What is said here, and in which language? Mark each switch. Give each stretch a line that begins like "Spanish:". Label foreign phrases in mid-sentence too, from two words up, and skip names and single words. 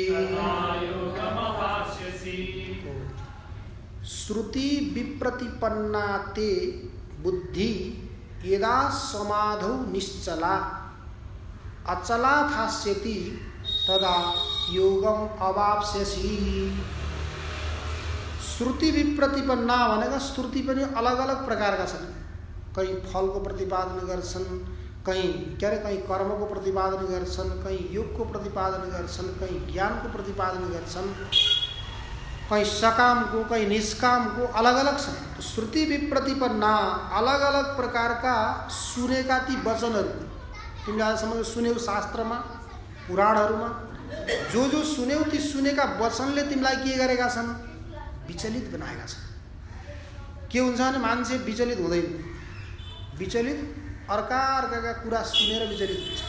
Sanskrit: श्रुति विप्रतिपन्ना ते बुद्धि यदा समाधौ निश्चला अचला थास्यति तदा योगम अवाप्स्यसि। श्रुति विप्रतिपन्ना
Nepali: भनेको श्रुति पनि अलग अलग प्रकारका छन्। कहीं फलको प्रतिपादन गर्छन्, कहीं कहीं कर्मको प्रतिपादन गर्छन्, कहीं योगको प्रतिपादन गर्छन्, कहीं ज्ञानको प्रतिपादन गर्छन्, कहीं सकामको कहीं निष्कामको अलग अलग छन्। तो
Sanskrit: श्रुति विप्रतिपन्ना
Nepali: अलग अलग प्रकारका सुनेका ती वचनहरू, तिमीले आजसम्म सुन्यौ शास्त्रमा पुराणहरूमा, जो सुन्यौ ती सुनेका वचनले तिमीलाई के गरेका छन्? विचलित बनाएका छन्। के हुन्छ भने मान्छे विचलित हुँदैन, विचलित अर्काका कुरा सुनेर विचलित हुन्छ।